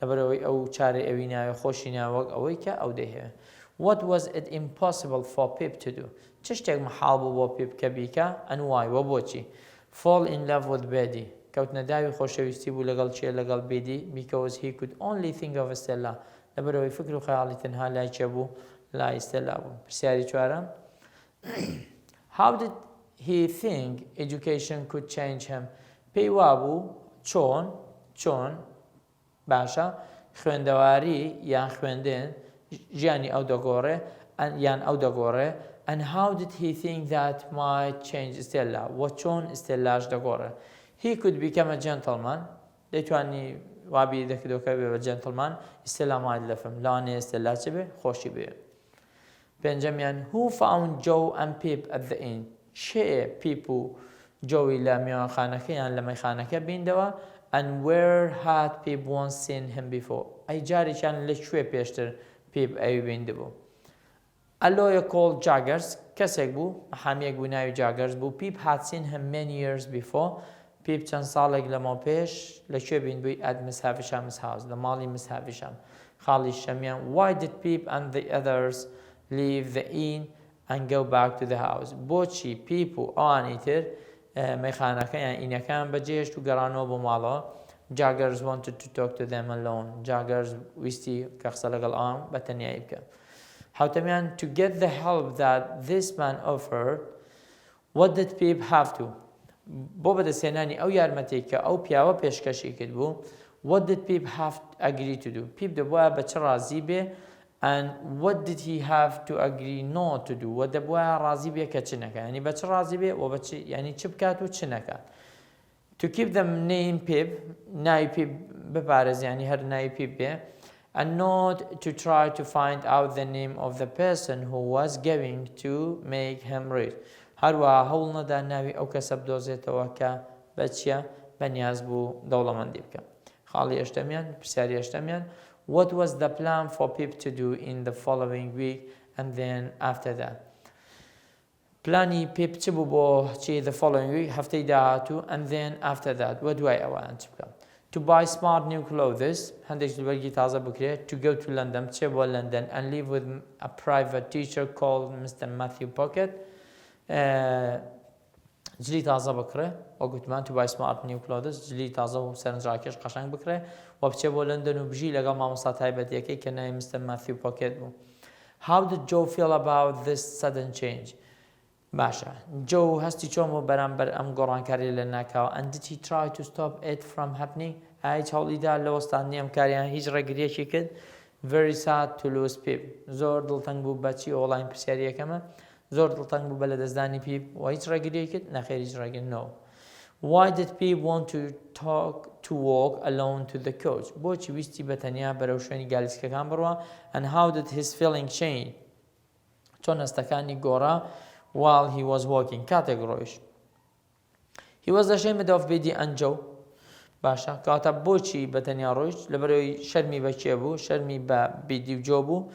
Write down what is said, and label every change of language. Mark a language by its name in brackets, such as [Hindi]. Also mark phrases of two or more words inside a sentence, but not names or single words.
[Central Kurdish] لەبەرەوەی ئەو چارە ئەوی ناوێ خۆشی ناوەک ئەوەی کە ئەو دەهێ. [English] What was it impossible for Pip to do؟ [Central Kurdish] چ شتێک محاڵ بوو بۆ Pip کە بیکە [English] and why [Central Kurdish] وە بۆچی؟ [English] Fall in love with Betty [Central Kurdish] کەوتنە داوی خۆشەویستی بوو لەگەڵ چێ لەگەڵ Betty [English] because he could only think of Stella [Central Kurdish] لەبەرەوەی فکر و خەیاڵی تەنها لای چێ بوو لای Stella بوو. پرسیاری چوارەم [English] How did he think education could change him؟ [Central Kurdish] پێی وابوو چۆن باشە خوێندەواری یان خوێندن ژیانی ئەو دەگۆڕێ یان ئەو دەگۆڕێ [English] and how did he think that might change Stella [Central Kurdish] وە چۆن Stellaش دەگۆڕێ. [English] He could become a gentleman [Central Kurdish] دەیتوانی وابی دەکردەوە بێ بە gentleman [English] Stella might love him [Central Kurdish] لەوانەیە Stella چ بێ خۆشی بێ. [English] پێنجەمیان Who found Joe and Pip at the inn؟ [Central Kurdish] چێ Pip و Joey لە میوانخانەکە یان لە مەیخانەکە بینەوە [English] and where had Pip once seen him before؟ [Central Kurdish] ئەی جارێکیان لەکوێ پێشتر Pip ئەوی بیندبوو. [English] A lawyer called Jaggers [Central Kurdish] کەسێک بوو محامێک بوو ناوی Jaggers بوو. [English] Pip had seen him many years before. [Central Kurdish] Pip چەند ساڵێک لەمەوە پێش لەکوێ بینبووی [English] at Miss Havisham's house [Central Kurdish] لە ماڵی Miss Havisham خاڵی شەمیان. [English] Why did Pip and the others leave the inn and go back to the house؟ [Central Kurdish] بۆچی Pip و ئەوانی تر مەیخانەکە یان ئینەکان بەجێهێشت و گەڕانەوە بۆ ماڵەوە؟ [English] Jaggers wanted to talk to them alone. [Central Kurdish] Jaggers ویستی کە قسە لەگەڵ ئەوان بەتەنیایی بکە. [English] حوتەمیان to get the help that this man offered what did Pip have to؟ [Central Kurdish] بۆ بەدەستهێنانی ئەو یارمەتێک کە ئەو پیاوە پێشکەشی کرد بوو [English] what did Pip have agree to do؟ Pip [Central Kurdish] دەبووە بە چ ڕازی بێ [English] and what did he have to agree not to do؟ [Central Kurdish] وە دەبووە ڕازی بێ کە چ نەکات ینی بە چ ڕازی بێ و بە چ ینی چ بکات و چ نەکات. [English] To keep the name Pip [Central Kurdish] ناوی Pip بپارێز ینی هەر ناوی Pip بێ [English] and not to try to find out the name of the person who was going to make him rich. [Central Kurdish] هەروەها هەوڵ نەدا ناوی ئەو کەسە بدۆزێتەوە کە بە چیە بەنیاز بوو دەوڵەمەندی بکە. خاڵی هەشتەمیان پرسیاری هەشتەمیان [English] What was the plan for Pip to do in the following week and then after that؟ [Central Kurdish] پلانی Pip چ بوو بۆ چی [English] the following week [Central Kurdish] هەفتەی داهاتوو [English] and then after that [Central Kurdish] وە دوای ئەوان چ بکە؟ [English] To buy smart new clothes [Central Kurdish] هەندێک جلوبەرگی تازە بکرێت [English] to go to London [Central Kurdish] بچێ بۆ London [English] and live with a private teacher called Mr. [Central Kurdish] Matthew Pocket جلی تازە بکڕێ وە گوتمان [English] to buy smart new clothes [Central Kurdish] جلی تازە و سەرنجڕاکێش قەشنگ بکڕێ و بچێ بۆ لەندەن و بژی لەگەڵ مامۆستا تایبەتیەکەی کە ناوی Mr. Matthew Pocket بوو. [English] How did Joe feel about this sudden change؟ [Central Kurdish] باشە Joe هەستی چۆن بۆ بەرامبەر ئەم گۆڕانکاری لە ناکاوە [English] and did he try to stop it from happening؟ [Central Kurdish] هیچ هەوڵیدا لە وەستانی ئەم کاریان هیچ ڕێگریەکی کرد؟ [English] Very sad to lose Pip [Central Kurdish] زۆر دڵتەنگ بوو بەچی ئۆڵاین پرسیاریەکەمە زۆر دڵتەنگ بوو بە لەدەستدانی Pip و هیچ ڕێگریەکی کرد؟ نەخێر هیچ ڕێگر no. [English] Why did Pip want to walk alone to the coach؟ [Central Kurdish] بۆچی ویستی بەتەنیا بەرەو شوێنی گالیسکەکان بڕوە [English] and how did his feeling change؟ [Central Kurdish] چۆن هەستەکانی گۆڕا [English] while he was walking [Central Kurdish] کاتێک ڕۆیشت. [English] He was ashamed of Betty and Joe [Central Kurdish] باشە کاتە بۆچی بەتەنیا ڕۆیشت لەبەرەوەی شەرمی بە کێ بوو شەرمی بە Betty و Joe بوو.